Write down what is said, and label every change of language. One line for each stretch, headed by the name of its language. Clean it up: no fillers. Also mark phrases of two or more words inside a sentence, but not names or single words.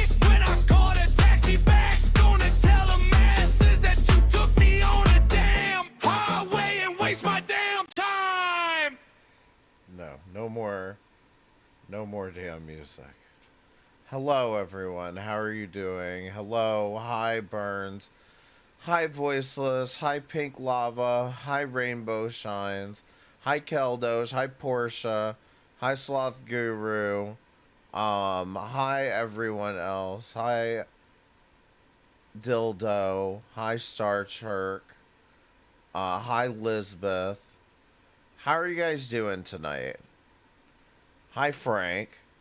English: When I called a taxi back, gonna tell the masses that you took me on a damn highway and waste my damn time! No more damn music. Hello, everyone. How are you doing? Hello. Hi, Burns. Hi, Voiceless. Hi, Pink Lava. Hi, Rainbow Shines. Hi, Keldos. Hi, Portia. Hi, Sloth Guru. Hi, everyone else. Hi, Dildo. Hi, Star Chirk. Hi, Lisbeth. How are you guys doing tonight? Hi, Frank.